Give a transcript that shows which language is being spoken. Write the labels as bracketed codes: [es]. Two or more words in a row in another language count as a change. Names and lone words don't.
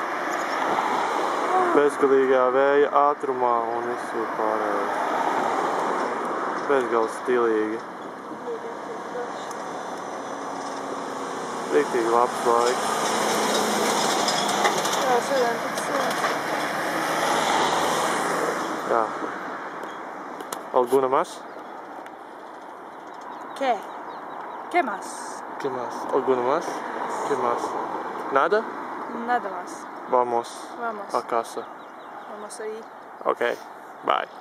[lv] Bezgalīgajā vēja ātrumā un visur pārējais. Bezgalīgi stilīgi. Riktīgi labs laiks. Jā, šodien tik silts. Jā. [es] ¿Alguna más? ¿Qué? ¿Qué más? ¿Qué más? ¿Alguna más? ¿Qué más? ¿Nada? Nada más. Vamos Vamos. a casa. Vamos ahí. [en] Okay, bye.